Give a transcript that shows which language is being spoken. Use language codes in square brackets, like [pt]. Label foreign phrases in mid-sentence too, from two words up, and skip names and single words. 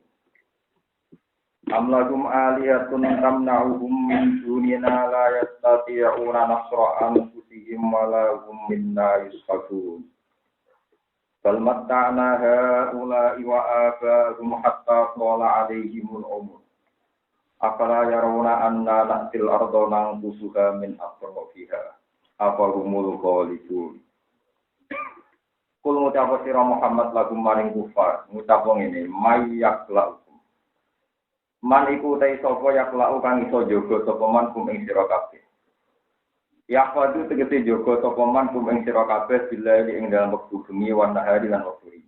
[ar] أم لهم آلهة تمنعهم من دوننا لا يستطيعون نصر أنفسهم ولا هم منا يسفكون. بل متعنا هؤلاء وآباءهم حتى طال عليهم العمر. أفلا يرون أنا نأتي الأرض ننقصها من أطرافها أفهم الغالبون. [jv] Kul ngucap sira Muhammad lagu maring kufar ngucap ngene mayyakla'u man iku ta sapa yakla'u kang iso jaga sapa [ar] من كم [jv] ing sira kabeh yaqadu tegese jaga sapa [ar] من كم [jv] ing sira kabeh billahi ing dalem wektu bengi [ar] والنهار [jv] lan wektu rino.